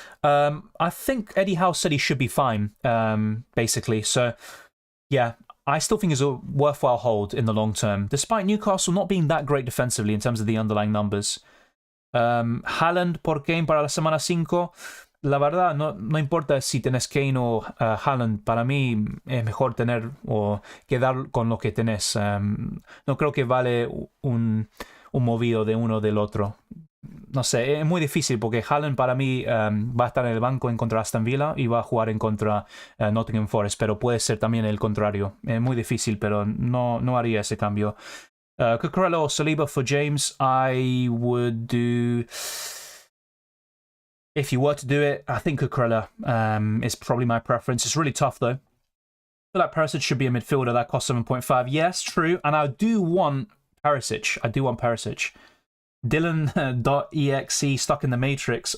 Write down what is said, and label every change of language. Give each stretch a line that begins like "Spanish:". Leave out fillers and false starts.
English: I think Eddie Howe said he should be fine, basically. So, yeah, I still think it's a worthwhile hold in the long term, despite Newcastle not being that great defensively in terms of the underlying numbers. Haaland
Spanish: por game para la semana 5. la verdad, no importa si tenés Kane o Haaland. Para mí es mejor tener o quedar con lo que tenés. No creo que vale un movido de uno o del otro. No sé, es muy difícil porque Haaland para mí va a estar en el banco en contra Aston Villa y va a jugar en contra Nottingham Forest, pero puede ser también el contrario. Es muy difícil, pero no haría ese cambio.
English: Cucurella or Saliba for James, I would do... If you were to do it, I think Cucurella is probably my preference. It's really tough, though. I feel like Perisic should be a midfielder that costs 7.5. Yes, true. And I do want Perisic. Dylan.exe stuck in the Matrix.